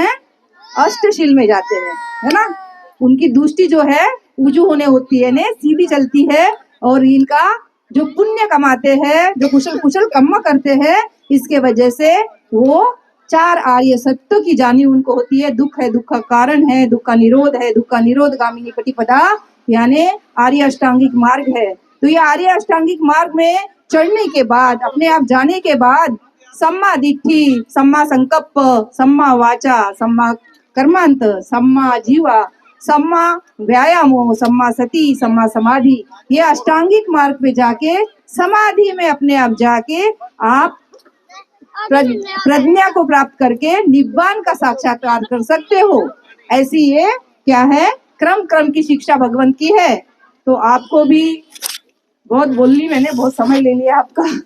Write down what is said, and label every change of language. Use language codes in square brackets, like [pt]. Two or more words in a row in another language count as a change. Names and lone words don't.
[hi] अष्टशील में जाते हैं, है ना। उनकी दृष्टि जो है ऊजू होने होती है ने सीधी चलती है और इनका जो पुण्य कमाते हैं, जो कुशल कुशल कर्म करते हैं, इसके वजह से वो चार आर्य सत्य की जानी उनको होती है। दुख है, दुख का कारण है, दुख का निरोध है, दुख का निरोध गामिनी पटिपदा यानी आर्य अष्टांगिक मार्ग है। तो ये आर्य अष्टांगिक मार्ग में चढ़ने के बाद, अपने आप जाने के बाद [pi] सम्मा दिट्ठी, सम्मा संकल्प, सम्मा वाचा, सम्मा कर्मांत, सम्मा जीवा, सम्मा व्यायामो, सम्मा सती, सम्मा समाधि, [hi] ये अष्टांगिक मार्ग पे जाके समाधि में अपने आप जाके आप प्रज्ञा को प्राप्त करके निब्बान का साक्षात्कार कर सकते हो। ऐसी ये क्या है, क्रम क्रम की शिक्षा भगवंत की है। तो आपको भी बहुत बोल ली मैंने, बहुत समय ले लिया आपका।